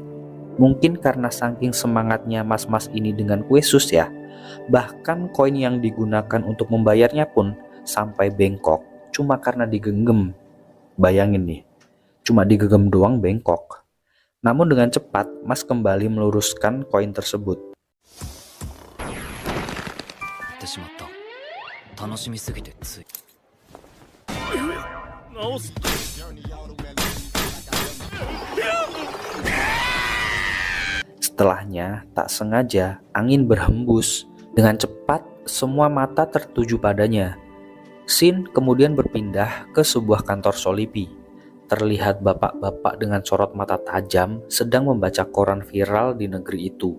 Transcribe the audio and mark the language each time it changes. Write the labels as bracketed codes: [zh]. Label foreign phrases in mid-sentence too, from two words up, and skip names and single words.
[id] Mungkin karena saking semangatnya mas-mas ini dengan kue sus ya, bahkan koin yang digunakan untuk membayarnya pun sampai bengkok cuma karena digenggam. Bayangin nih, cuma digenggam doang bengkok. Namun dengan cepat, Mas kembali meluruskan koin tersebut. [ja] ってしまった。楽しみすぎてつい。直す [id] Setelahnya, tak sengaja angin berhembus. Dengan cepat, semua mata tertuju padanya. Scene kemudian berpindah ke sebuah kantor Solipi. Terlihat bapak-bapak dengan sorot mata tajam sedang membaca koran viral di negeri itu.